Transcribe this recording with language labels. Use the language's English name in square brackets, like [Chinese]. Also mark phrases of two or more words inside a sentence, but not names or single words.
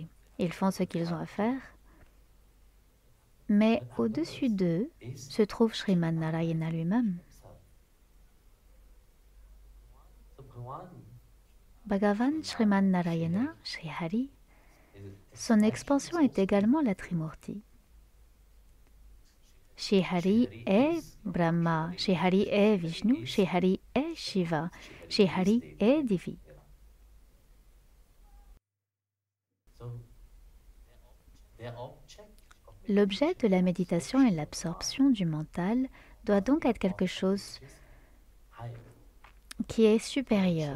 [French] Ils font ce qu'ils ont à faire, mais au-dessus d'eux se trouve Sriman Narayana lui-même. Bhagavan Sriman Narayana, Sri Hari, son expansion est également la Trimurti. Sri Hari est Brahma, Sri Hari est Vishnu, Sri Hari est Shiva, Sri Hari est Divi. L'objet de la méditation et l'absorption du mental doit donc être quelque chose qui est supérieur.